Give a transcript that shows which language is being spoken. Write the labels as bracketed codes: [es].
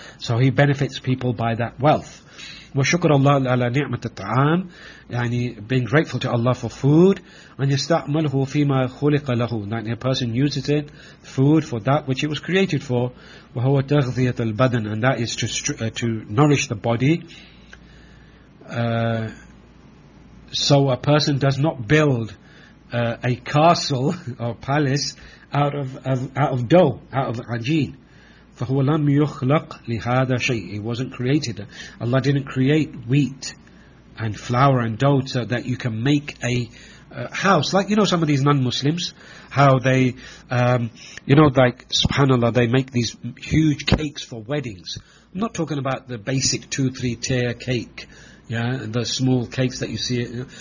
[en] So he benefits people by that wealth. [ar] وَشُكَرَ اللَّهَ لَا نِعْمَةَ الطَّعَامِ, [en] يعني being grateful to Allah for food, and [ar] يَسْتَعْمَلْهُ فِيمَا خُلِقَ لَهُ, [en] that a person uses it, food, for that which it was created for, [ar] وَهُوَ تَغْذِيَةَ الْبَدَنِ, [en] and that is to nourish the body. So a person does not build a castle or palace out of dough, out of ajin. [ar] فَهُوَ لَمْ يُخْلَقْ لِهَذَا شَيْءٍ, [en] it wasn't created. Allah didn't create wheat and flour and dough so that you can make a house. Like, you know, some of these non-Muslims, how they, you know, like, subhanAllah, they make these huge cakes for weddings. I'm not talking about the basic 2-3 tier cake, yeah, the small cakes that you see.